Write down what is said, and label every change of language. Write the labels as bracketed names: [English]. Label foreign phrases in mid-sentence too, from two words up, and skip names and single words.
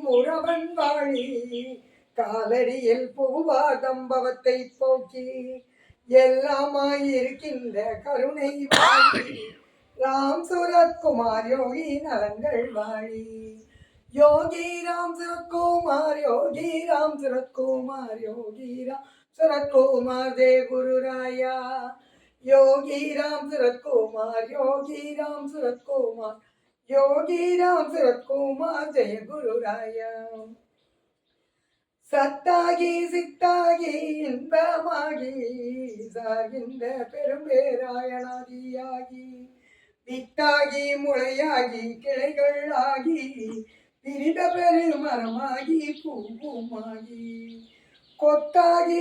[Tamil] உறவன் வாழி காலடியில் புகுவார் தம்பவத்தை போக்கி எல்லாமாயிருக்கின்ற கருணை வாழி ராம் சுரத்குமார் யோகி நலங்கள் வாழி யோகி ராம் சுரத்குமார் யோகி ராம் சுரத்குமார் யோகி ராம் சுரத்குமார் [Marathi] दे गुरुराया योगी राम सुरतकुमार योगी राम सुरतकुमार योगी राम सुरतकुमार जय गुरुराया [Tamil] சத்தாகி சித்தாகி இன்பமாகி சாகின்ற பெரும்பேராயணாதியாகி வித்தாகி முளையாகி கிளைகள் ஆகி பிரிந்த பெருமரமாகி பூவுமாகி கொத்தாகி